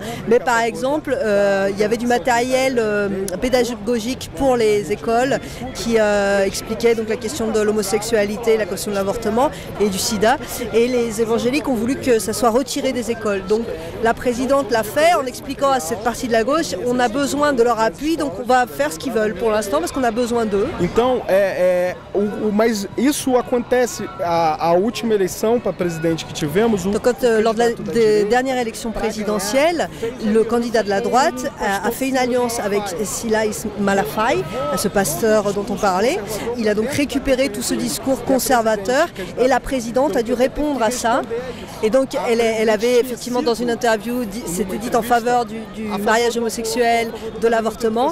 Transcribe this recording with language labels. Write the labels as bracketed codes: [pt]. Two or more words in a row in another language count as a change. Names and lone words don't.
[fr] Mais par exemple, il y avait du matériel pédagogique pour les écoles qui expliquait donc la question de l'homosexualité, la question de l'avortement et du sida. Et les évangéliques ont voulu que ça soit retiré des écoles. Donc la présidente l'a fait en expliquant à cette partie de la gauche, on a besoin de leur appui, donc on va faire ce qu'ils veulent pour l'instant parce qu'on a besoin d'eux. [pt] Então, mas isso acontece, a última eleição para presidente que tivemos... [fr] Donc quand, lors de la dernière élection présidentielle, le candidat de la droite a fait une alliance avec Silas Malafaye, ce pasteur dont on parlait. Il a donc récupéré tout ce discours conservateur et la présidente a dû répondre à ça. Et donc elle avait effectivement dans une interview, c'était dit en faveur du mariage homosexuel, de l'avortement.